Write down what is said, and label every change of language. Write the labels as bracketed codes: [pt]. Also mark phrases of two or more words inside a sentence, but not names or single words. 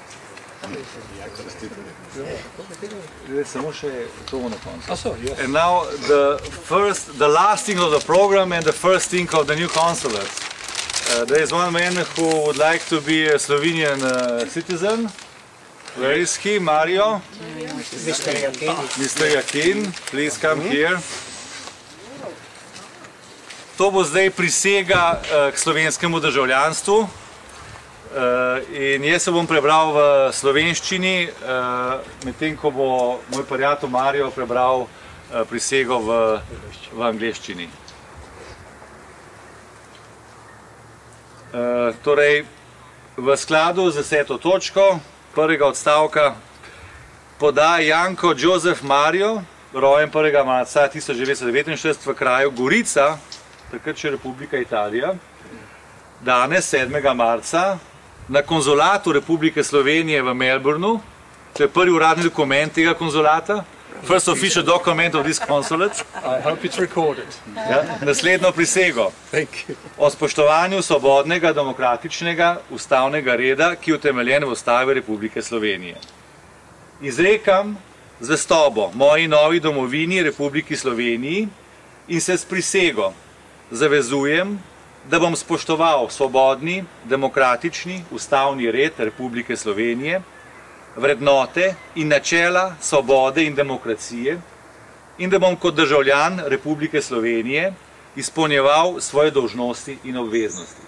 [en] And now the last thing of the program and the first thing of the new consulate. There is one man who would like to be a Slovenian citizen. Where is he? Mario? Mr. Yakin. Mr. Yakin, please come here. [sl] To bo zdaj prisega k slovenskemu državljanstvu. In jaz se bom prebral v slovenščini, medtem ko bo moj prijatelj Mario prebral prisego v angleščini. Torej, v skladu z 10. točko prvega odstavka poda Janko Jozef Mario, rojen 1. marca 1969 v kraju Gorica, takrat še Republika Italija, danes 7. marca na konzulatu Republike Slovenije v Melbourneu, to je prvi uradni dokument tega konzulata, [en] first official document of this consulate. I hope it's recorded. [sl] Ja, naslednjo prisego. [en] Thank you. [sl] O spoštovanju svobodnega, demokratičnega, ustavnega reda, ki je utemeljen v Ustavi Republike Slovenije. Izrekam zvestobo moji novi domovini Republiki Sloveniji in se s prisego zavezujem, da bom spoštoval svobodni, demokratični, ustavni red Republike Slovenije, vrednote in načela svobode in demokracije in da bom kot državljan Republike Slovenije izpolnjeval svoje dolžnosti in obveznosti.